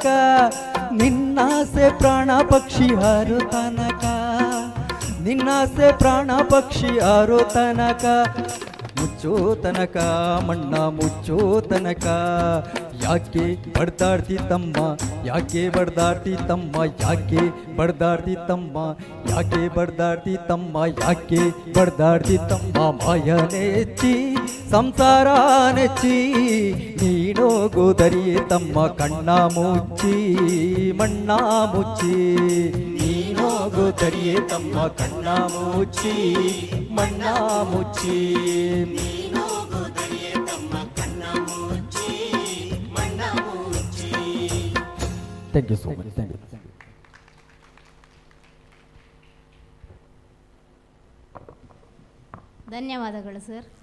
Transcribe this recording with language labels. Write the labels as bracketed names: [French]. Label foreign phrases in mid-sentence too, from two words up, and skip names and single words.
[Kannada] ನಿನ್ನಾಸೆ ಪ್ರಾಣ ಪಕ್ಷಿ ಹಾರೋ ತನಕ, ನಿನ್ನಾಸೆ ಪ್ರಾಣ ಪಕ್ಷಿ ಹಾರೋ ತನಕ. ಮುಚ್ಚೋ ತನಕ ಮಣ್ಣ ಮುಚ್ಚೋ ತನಕ. ಯಾಕೆ ಬಡ್ದಾಡ್ತಿ ತಮ್ಮ, ಯಾಕೆ ಬಡ್ದಾಡ್ತಿ ತಮ್ಮ, ಯಾಕೆ ಬಡ್ದಾಡ್ತಿ ತಮ್ಮ, ಯಾಕೆ ಬಡ್ದಾಡ್ತಿ ತಮ್ಮ, ಯಾಕೆ ಬಡ್ದಾಡ್ತಿ ತಮ್ಮ. ಮಾಯ ನೆಚ್ಚಿ ಸಂಸಾರ ನೆಚ್ಚಿ ನೀನೋಗೋದರಿಯೇ ತಮ್ಮ, ಕಣ್ಣ ಮುಚ್ಚಿ ಮಣ್ಣ ಮುಚ್ಚಿ ನೀನೋಗೋದರಿಯೇ ತಮ್ಮ, ಕಣ್ಣ ಮುಚ್ಚಿ ಮಣ್ಣ ಮುಚ್ಚಿ. [English] Thank you so much. Thank you. [Kannada] ಧನ್ಯವಾದಗಳು ಸರ್.